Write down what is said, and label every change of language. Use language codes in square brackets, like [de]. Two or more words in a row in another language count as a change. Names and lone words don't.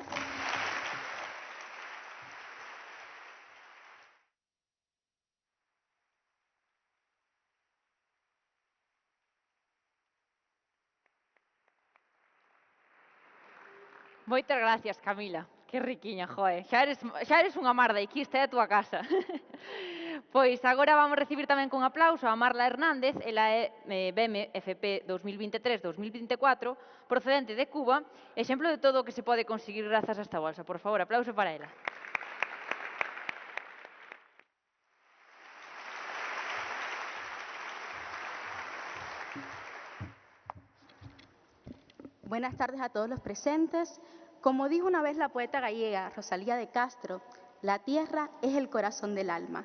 [gl] Moitas gracias, Camila. Que riquiña, joe. Xa eres unha mar de aquí, esta é a túa casa. Pois agora vamos recibir tamén con aplauso a Marla Hernández, ela é BMFP 2023-2024, procedente de Cuba, exemplo de todo o que se pode conseguir grazas a esta bolsa. Por favor, aplauso para ela. [es] Buenas tardes a todos los presentes. Como dijo una vez la poeta gallega Rosalía de Castro, la tierra es el corazón del alma.